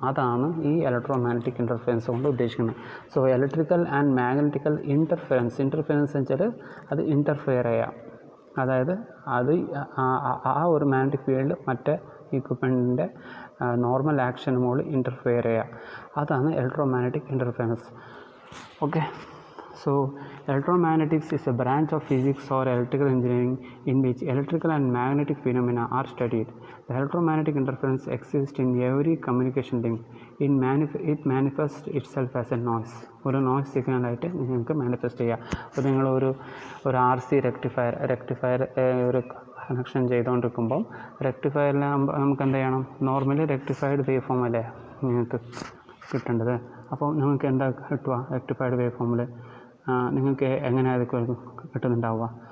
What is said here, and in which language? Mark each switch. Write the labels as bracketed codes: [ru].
[ml] അതാണ് ഈ electro magnetic interference കൊണ്ട് ഉദ്ദേശിക്കുന്നത്. So electrical and magnetical interference വെച്ചാൽ അത് ഇൻ്റർഫെയർ ചെയ്യാം. അതായത് അത് ആ ഒരു മാഗ്നറ്റിക് ഫീൽഡ് മറ്റേ ഇക്വിപ്മെൻറ്റിൻ്റെ നോർമൽ ആക്ഷന് മുകളിൽ ഇൻ്റർഫെയർ ചെയ്യുക. അതാണ് electro magnetic interference. Okay. [en] So electromagnetics is a branch of physics or electrical engineering in which electrical and magnetic phenomena are studied. The electromagnetic interference exists in every communication link. It manifests itself as a noise. [ml] ഒരു noise സിഗ്നലായിട്ട് നിങ്ങൾക്ക് manifest ചെയ്യാം. അപ്പോൾ നിങ്ങളൊരു RC rectifier ഒരു connection ചെയ്തുകൊണ്ടിരിക്കുമ്പം റെക്ടിഫയറിൽ നമുക്ക് എന്ത് ചെയ്യണം, normally rectified wave form അല്ലേ നിങ്ങൾക്ക് കിട്ടേണ്ടത്. അപ്പോൾ നിങ്ങൾക്ക് എന്താ കിട്ടുക, റെക്ടിഫൈഡ് വേവ് ഫോമിൽ നിങ്ങൾക്ക് എങ്ങനെ അത് കിട്ടുന്നുണ്ടാവുക.